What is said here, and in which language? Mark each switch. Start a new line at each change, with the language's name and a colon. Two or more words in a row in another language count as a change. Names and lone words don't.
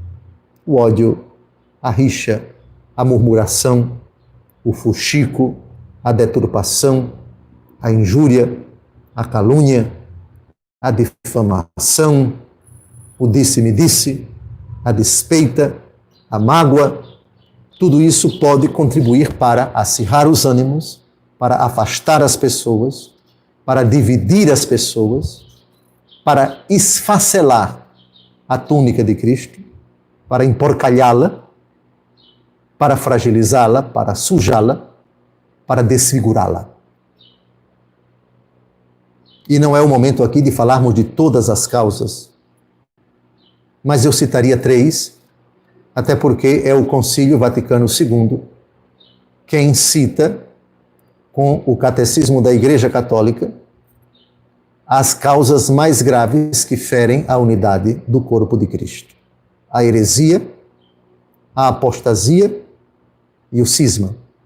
Portuguese: O ódio a rixa, a murmuração, o fuxico, a deturpação, a injúria, a calúnia, a difamação, o disse-me-disse, a despeita, a mágoa. Tudo isso pode contribuir para acirrar os ânimos, para afastar as pessoas, para dividir as pessoas, para esfacelar a túnica de Cristo, para emporcalhá-la, para fragilizá-la, para sujá-la, para desfigurá-la. E não é o momento aqui de falarmos de todas as causas, mas eu citaria 3, até porque é o Concílio Vaticano II quem cita, com o Catecismo da Igreja Católica, as causas mais graves que ferem a unidade do corpo de Cristo: a heresia, a apostasia e o cisma.